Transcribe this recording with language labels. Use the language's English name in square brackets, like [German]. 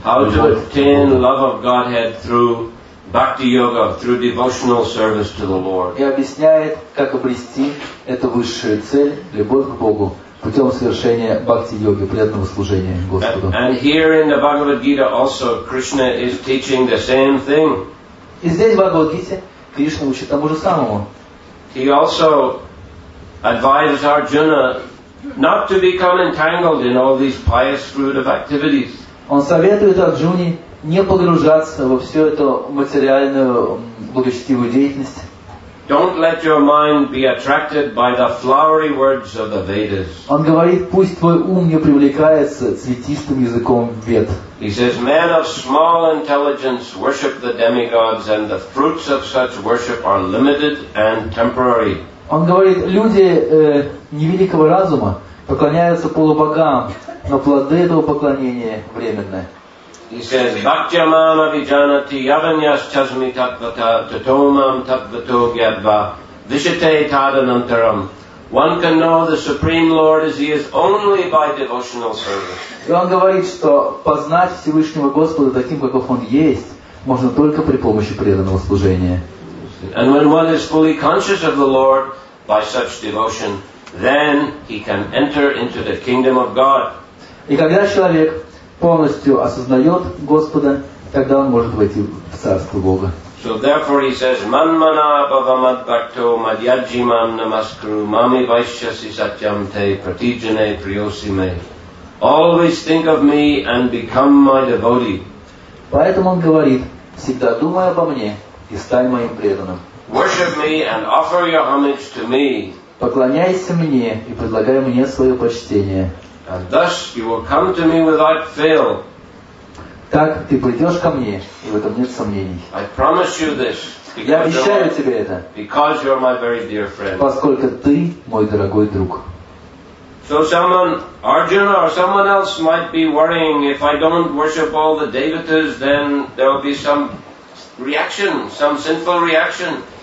[English] How to obtain love of Godhead through bhakti yoga, through devotional service to the Lord. [Russian] И объясняет, как обрести эту высшую цель, любовь к Богу, путем совершения бхакти-йоги, преданного служения Господу. [English] And here in the Bhagavad Gita also Krishna is teaching the same thing. [Russian] И здесь в Бхагавад-гите Кришна учит тому же самому. [English] He also advised Arjuna not to become entangled in all these pious fruitive activities. [Russian] Он советует Арджуне не погружаться во всю эту материальную благочестивую деятельность. [English] Don't let your mind be attracted by the flowery words of the Vedas. [Russian] Он говорит, пусть твой ум не привлекается цветистым языком Вед. [English] He says, men of small intelligence worship the demigods, and the fruits of such worship are limited and temporary. [Russian] Он говорит, люди невеликого разума поклоняются полубогам, но плоды этого поклонения временные. [English] He says, [Sanskrit] Bhaktyamam avijanati yavanyas chasmi tatvata tatomam tatvato gyadva vishate tadanantaram. [English] One can know the Supreme Lord as He is only by devotional service. [Russian] И он говорит, что познать Всевышнего Господа таким, каков Он есть, можно только при помощи преданного служения. [English] And when one is fully conscious of the Lord by such devotion, then he can enter into the kingdom of God. [Russian] И когда человек полностью осознает Господа, тогда он может войти в Царство Бога. [English] So therefore he says, [Sanskrit] Manmana bhavamad bhakto madhyajimam namaskuru mami vaishyasi satyam te pratijane priyosime. [English] Always think of me and become my devotee. [Russian] Поэтому он говорит, всегда думай обо мне и стань моим преданным. [English] Worship me and offer your homage to me. [Russian] Поклоняйся мне и предлагай мне свое почтение. [English] And thus you will come to me without fail. [Russian] Так ты придешь ко мне, и в этом нет сомнений. [English] I promise you this. [Russian] Я обещаю тебе это, [English] Because you're my very dear friend. [Russian] поскольку ты мой дорогой друг. [English] So someone, Arjuna or someone else might be worrying, if I don't worship all the devatas, then there will be some reaction, some sinful reaction.